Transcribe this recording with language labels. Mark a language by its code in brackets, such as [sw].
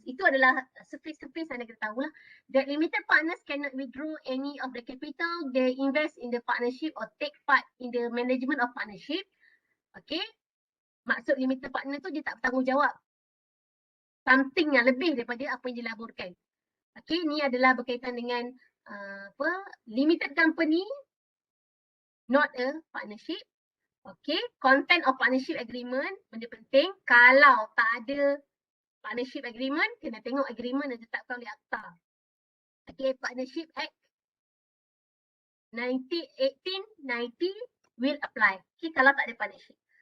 [ms] Itu adalah surface anda kena tahu lah. [en] That limited partners cannot withdraw any of the capital they invest in the partnership or take part in the management of partnership. [ms] Okay. Maksud limited partner tu dia tak bertanggungjawab. Something yang lebih daripada apa yang dilaburkan. Okay, ni adalah berkaitan dengan limited company, [en] not a partnership. [ms] Okay, content of partnership agreement, benda penting. Kalau tak ada partnership agreement, kena tengok agreement yang ditetapkan oleh akta. [en] Okay, Partnership Act 1890 will apply. Okay, [ms] kalau tak ada partnership.